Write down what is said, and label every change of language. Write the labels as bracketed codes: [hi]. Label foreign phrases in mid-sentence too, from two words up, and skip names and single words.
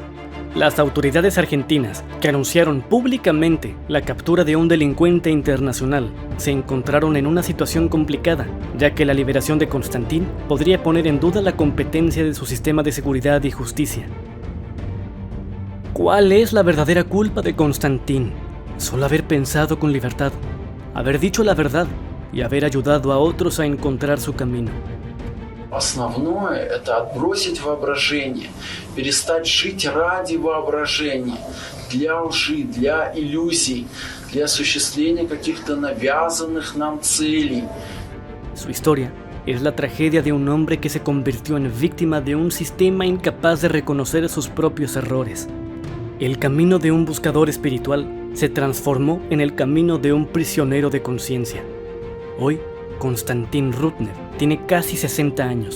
[es] Las autoridades argentinas, que anunciaron públicamente la captura de un delincuente internacional, se encontraron en una situación complicada, ya que la liberación de Konstantin podría poner en duda la competencia de su sistema de seguridad y justicia. ¿Cuál es la verdadera culpa de Konstantin? Solo haber pensado con libertad, haber dicho la verdad y haber ayudado a otros a encontrar su camino. [ru] Основное – это отбросить воображение, перестать жить ради воображения, для лжи, для иллюзий, для осуществления каких-то навязанных нам целей. [es] Su historia es la tragedia de un hombre que se convirtió en víctima de un sistema incapaz de reconocer sus propios errores. El camino de un buscador espiritual se transformó en el camino de un prisionero de conciencia. Hoy, Konstantin Rudnev tiene casi 60 años.